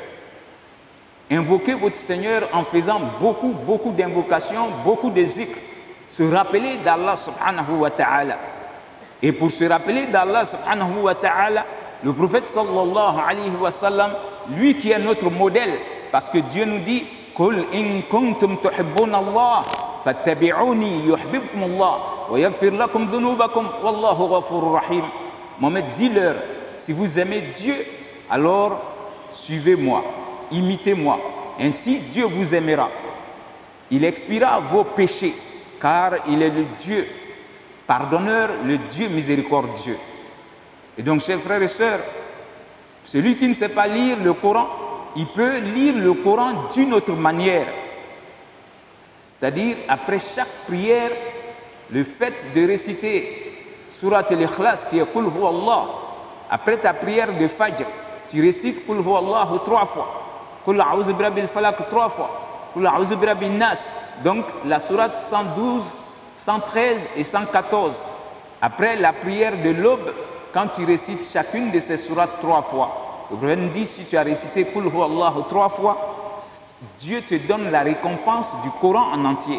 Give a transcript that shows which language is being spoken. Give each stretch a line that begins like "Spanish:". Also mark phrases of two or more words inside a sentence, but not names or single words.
French: Invoquer votre Seigneur en faisant beaucoup d'invocations, beaucoup de zikr. Se rappeler d'Allah
Arabic: سبحانه وتعالى.
French: Et pour se rappeler d'Allah
Arabic: سبحانه وتعالى,
French: le prophète
Arabic: صلى الله عليه وسلم,
French: lui qui est notre modèle, parce que Dieu nous dit «
Arabic: قل إن كنتم تحبون الله فاتبعوني يحببكم الله ويغفر لكم ذنوبكم والله غفور رحيم
French: » Mohammed, dis-leur, si vous aimez Dieu, alors suivez-moi, imitez-moi. Ainsi, Dieu vous aimera. Il expiera vos péchés, car il est le Dieu pardonneur, le Dieu miséricordieux. Et donc, chers frères et sœurs, celui qui ne sait pas lire le Coran, il peut lire le Coran d'une autre manière. C'est-à-dire, après chaque prière, le fait de réciter Surat al-Ikhlas, qui est
Arabic: قل هو الله,
French: après ta prière de Fajr, tu récites
Arabic: قل هو الله
French: 3 fois,
Arabic: قل أعوذ برب الفلق
French: 3 fois,
Arabic: قل أعوذ برب الناس.
French: Donc, la Surat 112, 113 et 114. Après la prière de l'aube, quand tu récites chacune de ces sourates 3 fois, le prophète dit, si tu as récité
Arabic: قل هو الله
French: 3 fois, Dieu te donne la récompense du Coran en entier.